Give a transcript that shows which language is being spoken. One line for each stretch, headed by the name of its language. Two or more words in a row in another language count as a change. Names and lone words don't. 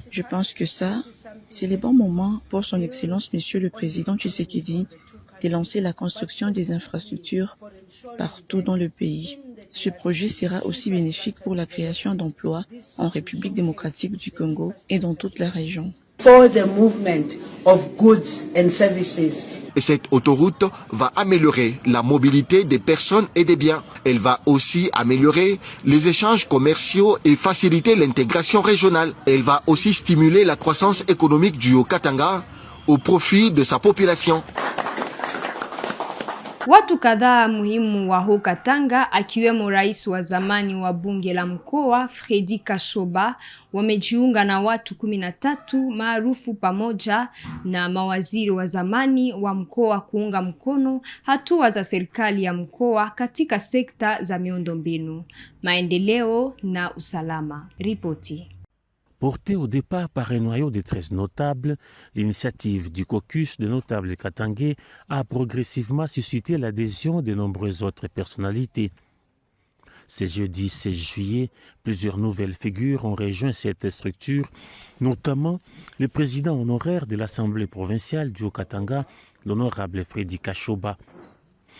French: Je pense que ça, c'est le bon moment pour son Excellence Monsieur le Président Tshisekedi de lancer la construction des infrastructures partout dans le pays. Ce projet sera aussi bénéfique pour la création d'emplois en République démocratique du Congo et dans toute la région.
English: For the movement of goods and services.
French: Et cette autoroute va améliorer la mobilité des personnes et des biens. Elle va aussi améliorer les échanges commerciaux et faciliter l'intégration régionale. Elle va aussi stimuler la croissance économique du Haut-Katanga au profit de sa population.
Swahili: Watu kadhaa muhimu wa Haut-Katanga akiwemo rais wa zamani wa bunge la mkoa Fredi Kashoba wamejiunga na watu 13 maarufu pamoja na mawaziri wa zamani wa mkoa kuunga mkono hatua za serikali ya mkoa katika sekta za miundombinu, maendeleo na usalama. Ripoti.
French: Portée au départ par un noyau de 13 notables, l'initiative du caucus de notables katangais a progressivement suscité l'adhésion de nombreuses autres personnalités. Ce jeudi 16 juillet, plusieurs nouvelles figures ont rejoint cette structure, notamment le président honoraire de l'Assemblée provinciale du Haut-Katanga, l'honorable Fredi Kashoba.